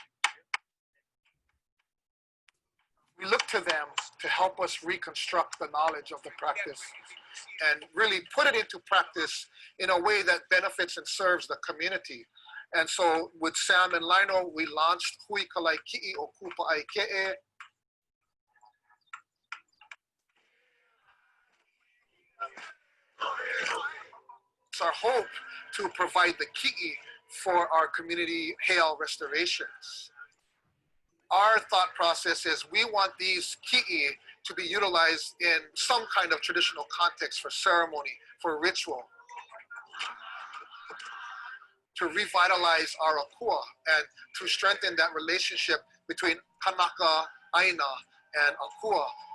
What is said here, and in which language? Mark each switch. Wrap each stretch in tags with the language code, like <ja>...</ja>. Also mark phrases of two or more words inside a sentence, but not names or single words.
<en>We look to them to help us reconstruct the knowledge of the practice and really put it into practice in a way that benefits and serves the community. And so with Sam and Lino, we launched Hui Kālai Kiʻi or Kūpāʻaʻikeʻe. It's our hope to provide the ki'i for our community hail restorations. Our thought process is we want these ki'i to be utilized in some kind of traditional context for ceremony, for ritual, to revitalize our akua and to strengthen that relationship between kanaka, aina, and akua.</en>